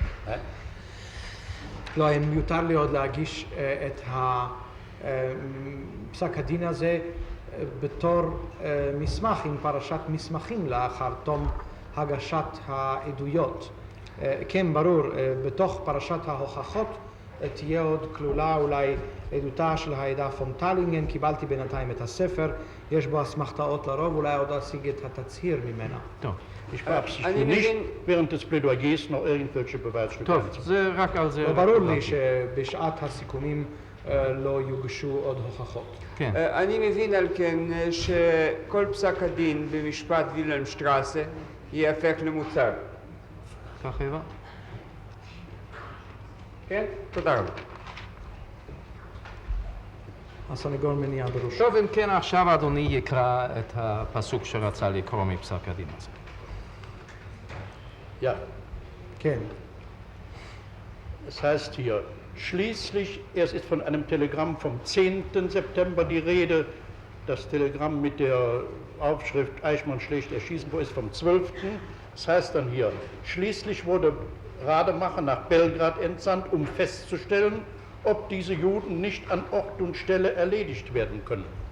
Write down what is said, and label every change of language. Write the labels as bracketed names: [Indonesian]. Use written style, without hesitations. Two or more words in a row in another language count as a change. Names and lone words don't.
[Hebrew] לא, מיותר לי עוד להגיש את פסק הדין הזה בתור מסמך עם פרשת מסמכים לאחר תום הגשת העדויות. כן, ברור, בתוך פרשת ההוכחות תהיה עוד כלולה אולי עדותה של העדה פון טלינגן, קיבלתי בינתיים את הספר, יש בו אסמכתאות לרוב, אולי עוד אשיג את התצהיר ממנה. טוב. [German] Ich beabsichtige nicht, während des Plädoyers noch irgendwelche Beweisstücke [Hebrew] טוב, זה רק על זה... ברור לי שבשעת הסיכומים לא יוגשו עוד הוכחות. כן. אני מבין על כן שכל פסק הדין במשפט וילהלמשטראסה ייהפך למוצג. כך הבא? כן? תודה רבה. הסנגור מניע בראשו. טוב, אם כן, עכשיו אדוני יקרא את הפסוק שרצה לקרוא מפסק הדין הזה. [German] Ja. [Hebrew] כן. [German] Es heißt hier, schließlich, es ist von einem Telegramm vom 10. September die Rede, das Telegramm mit der Aufschrift Eichmann schlägt erschießen, wo ist vom 12. Das heißt dann hier, schließlich wurde Rademacher nach Belgrad entsandt, um festzustellen, ob diese Juden nicht an Ort und Stelle erledigt werden können.